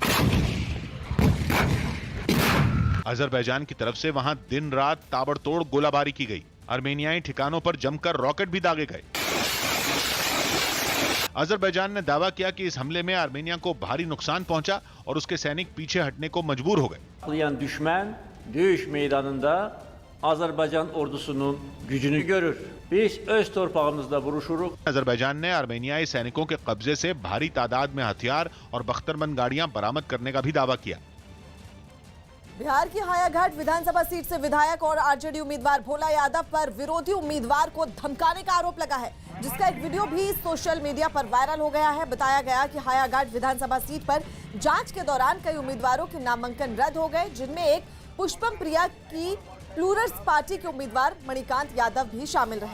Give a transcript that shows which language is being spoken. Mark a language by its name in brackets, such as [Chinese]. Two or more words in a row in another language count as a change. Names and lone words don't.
[Hindi] अजरबैजान की तरफ से वहां दिन रात ताबड़तोड़ गोलाबारी की गई। आर्मेनियाई ठिकानों पर जमकर रॉकेट भी दागे गए। अजरबैजान ने दावा किया कि इस हमले में आर्मेनिया को भारी नुकसान पहुंचा और उसके सैनिक पीछे हटने को मजबूर हो गए। [Azerbaijani] Düşman döyüş meydanında Azerbaycan ordusunun gücünü görür. Biz öz torpağımızda vuruşuruz. [Hindi] अजरबैजान ने आर्मेनियाई सैनिकों के कब्जे से भारी तादाद में हथियार और बख्तरबंद गाड़ियां बरामद करने का भी दावा किया। बिहार की हायाघाट विधानसभा सीट से विधायक और आरजेडी उम्मीदवार भोला यादव पर विरोधी उम्मीदवार को धमकाने का आरोप लगा है। जिसका एक वीडियो भी सोशल मीडिया पर वायरल हो गया है। बताया गया कि हायाघाट विधानसभा सीट पर जांच के दौरान कई उम्मीदवारों के नामांकन रद्द हो गए, जिनमें एक पुष्पम प्रिया की प्लूरल्स पार्टी के उम्मीदवार मणिकांत यादव भी शामिल रहे।